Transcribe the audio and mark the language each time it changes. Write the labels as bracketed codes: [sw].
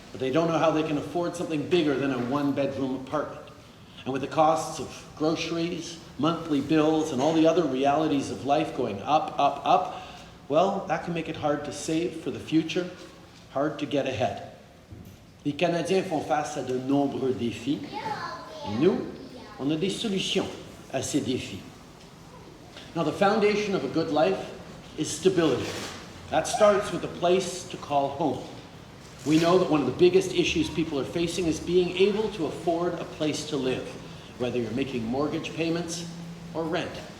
[en] but they don't know how they can afford something bigger than a one-bedroom apartment. And with the costs of groceries, monthly bills, and all the other realities of life going up, well, that can make it hard to save for the future, hard to get ahead. [fr] Les Canadiens font face à de nombreux défis. Et nous, on a des solutions à ces défis. [en] Now, the foundation of a good life is stability. That starts with a place to call home. We know that one of the biggest issues people are facing is being able to afford a place to live, whether you're making mortgage payments or rent.